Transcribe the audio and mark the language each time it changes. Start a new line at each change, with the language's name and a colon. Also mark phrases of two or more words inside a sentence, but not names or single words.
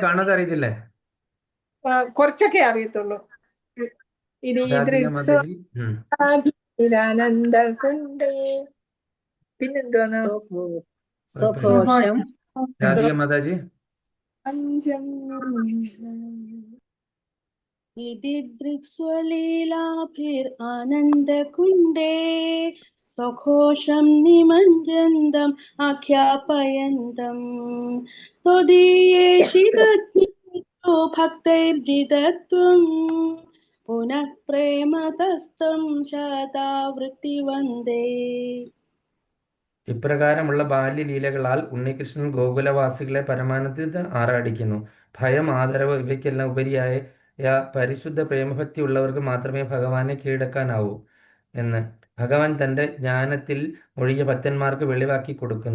Malayalam: കാണാതെ അറിയത്തില്ലേ? കുറച്ചൊക്കെ അറിയത്തുള്ളൂ. ഇനി രാധിക മാതാജി. ആനന്ദ കൊണ്ടേ പിന്നെന്തുവാണ് സ്വഘോഷം രാധിക മാതാജി. പഞ്ചം
Sanskrit: इति दृक्स्वलीलाभिरानन्दकुण्डे स्वघोषं निमज्जन्तम् आख्यापयन्तम् त्वदीयेषितज्ञेषु भक्तैर्जितत्वं पुनः प्रेमतस्तं शतावृत्ति वन्दे.
Malayalam: ഇപ്രകാരമുള്ള ബാല്യലീലകളാൽ ഉണ്ണികൃഷ്ണൻ ഗോകുലവാസികളെ പരമാനന്ദത്തിൽ ആറാടിക്കുന്നു. ഭയം, ആദരവ് ഇവയ്ക്കെല്ലാം ഉപരിയായ പരിശുദ്ധ പ്രേമഭക്തി ഉള്ളവർക്ക് മാത്രമേ ഭഗവാനെ കീഴടക്കാനാവൂ എന്ന് ഭഗവാൻ തൻ്റെ ജ്ഞാനത്തിൽ ഒഴിയ ഭക്തന്മാർക്ക് വെളിവാക്കി കൊടുക്കുന്നു.